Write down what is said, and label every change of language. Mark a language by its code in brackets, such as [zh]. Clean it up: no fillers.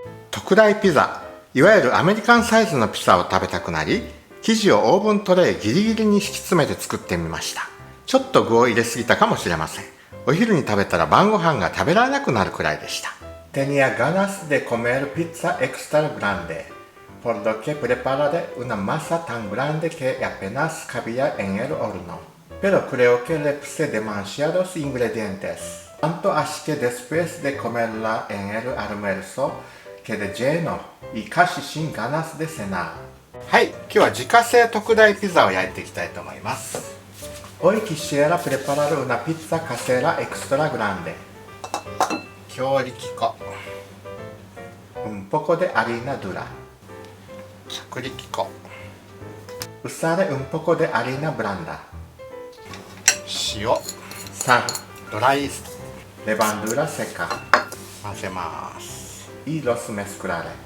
[ja] 特大ピザ、いわゆるアメリカンサイズのピザを食べたくなり、生地をオーブントレイギリギリに敷き詰めて作ってみました。ちょっと具を入れすぎたかもしれません。お昼に食べたら晩ご飯が食べられなくなるくらいでした。 [es] Tenía ganas de comer pizza extra grande, por lo que preparé una masa tan grande que apenas cabía en el horno. Pero creo que le puse demasiados ingredientes. Tanto así que después de comerla en el almuerzo, quedé lleno y casi sin ganas de cenar. [ja] はい、今日は自家製特大ピザを焼いていきたいと思います。 [es] Hoy quisiera preparar una pizza casera extra grande. [ja] 強力粉、 [es] un poco de harina dura, [ja] 薄力粉、 [es] usaré un poco de harina blanda, [ja] 塩、 [es] sal, [ja] ドライイースト、 [es] levadura seca, [ja] 混ぜます。 [es] y los mezclaré.